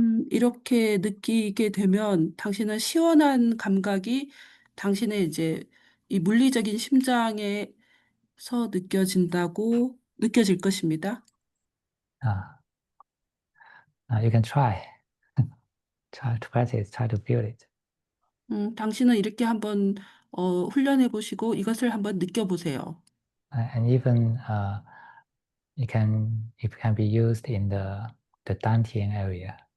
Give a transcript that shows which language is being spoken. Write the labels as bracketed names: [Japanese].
[Korean] 이렇게 느끼게 되면 당신은 시원한 감각이 당신의 이제 이 물리적인 심장에서 느껴질 것입니다. [English] You can try to practice, try to feel it. [Korean] 당신은 이렇게 한번 훈련해 보시고 이것을 한번 느껴보세요. [English] And even it can be used in the dantian area.